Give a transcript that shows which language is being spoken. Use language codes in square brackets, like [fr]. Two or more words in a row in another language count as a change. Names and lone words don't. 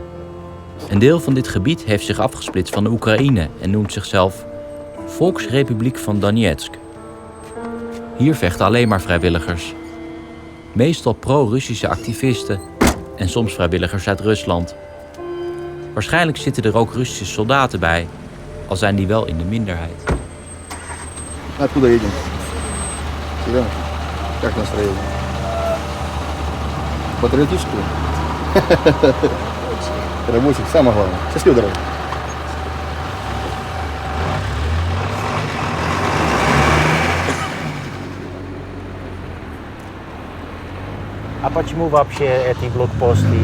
[nl] Een deel van dit gebied heeft zich afgesplitst van de Oekraïne en noemt zichzelf Volksrepubliek van Donetsk. Hier vechten alleen maar vrijwilligers. Meestal pro-Russische activisten en soms vrijwilligers uit Rusland. Waarschijnlijk zitten er ook Russische soldaten bij, al zijn die wel in de minderheid. [ru] Откуда едем? Сюда? Как настроение? Патриотическую? Рабочих, самое главное. Счастливой дороги. А почему вообще эти блокпосты?